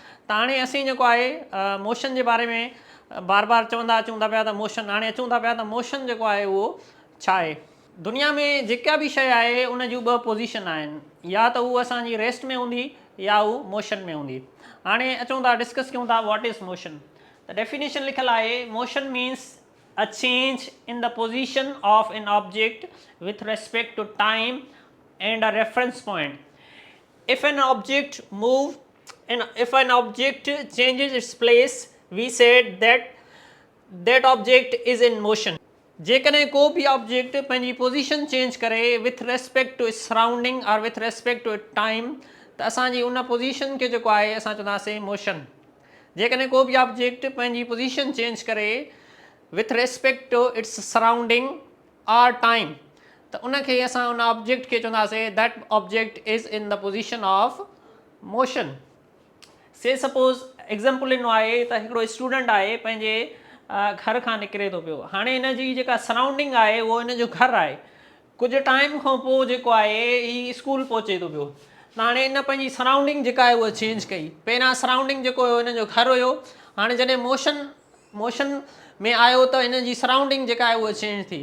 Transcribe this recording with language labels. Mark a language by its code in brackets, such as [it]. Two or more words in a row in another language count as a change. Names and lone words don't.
[sd] त हाणे असीं जेको आहे मोशन जे बारे में बार बार चवंदा अचूं था पिया त मोशन, हाणे अचूं था पिया त मोशन जेको आहे उहो छा आहे। दुनिया में जेका बि शइ आहे उन जूं ॿ पोज़ीशन आहिनि, या त उहा असांजी रेस्ट में हूंदी या उहा मोशन में हूंदी। हाणे अचूं था डिस्कस कयूं था [en] what is motion. [sd] त डेफिनेशन लिखियलु आहे, [en] motion means a change in the position of an object with respect to time and a reference point. If an object changes its place, we said that object is in motion। [sd] जेकॾहिं को बि ऑब्जेक्ट पंहिंजी [en] position change [sd] करे [en] with respect to its surrounding [sd] और [en] with respect to it time, [sd] त असांजी उन पोज़ीशन खे जेको आहे असां चवंदासीं मोशन। जेकॾहिं को बि ऑब्जेक्ट पंहिंजी [en] position change [sd] करे [en] with respect to its surrounding or time, [sd] त उनखे असां उन ऑब्जेक्ट खे चवंदासीं [en] that object is in the position of motion। say suppose example [sd] ॾिनो आहे त हिकिड़ो स्टूडेंट आहे, पंहिंजे घर खां निकिरे थो पियो। हाणे हिन जी जेका सराउंडिंग आहे उहो हिन जो घरु आहे। कुझु टाइम खां पोइ जेको आहे ही स्कूल पहुचे थो पियो। त हाणे हिन पंहिंजी सराउंडिंग जेका आहे उहा चेंज कई। पहिरियां सराउंडिंग जेको हुयो हिन जो घरु हुयो, हाणे जॾहिं मोशन में आयो त हिन जी सराउंडिंग जेका आहे उहा चेंज थी।